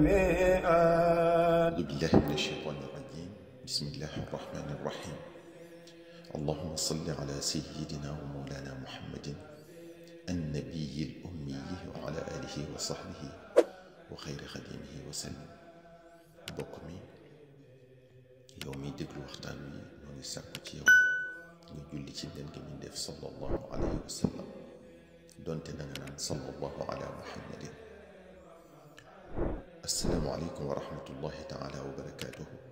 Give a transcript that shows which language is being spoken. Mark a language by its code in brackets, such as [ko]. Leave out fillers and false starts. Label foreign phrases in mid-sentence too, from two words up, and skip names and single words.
[ar] أعوذ بالله من الشيطان الرجيم. بسم الله الرحمن الرحيم. اللهم صل على سيدنا ومولانا محمد النبي الأمي وعلى آله وصحبه وخير خديمه وسلم. [wo] mbokk mi yow mi déglu waxtaan wi ñoo ngi sàkku ci yow nga julli ci ngeen gi min def [ar] صلى الله عليه وسلم [wo] donte na nga naan [ar] صلى الله على محمد. السلام عليكم ورحمة الله تعالى وبركاته.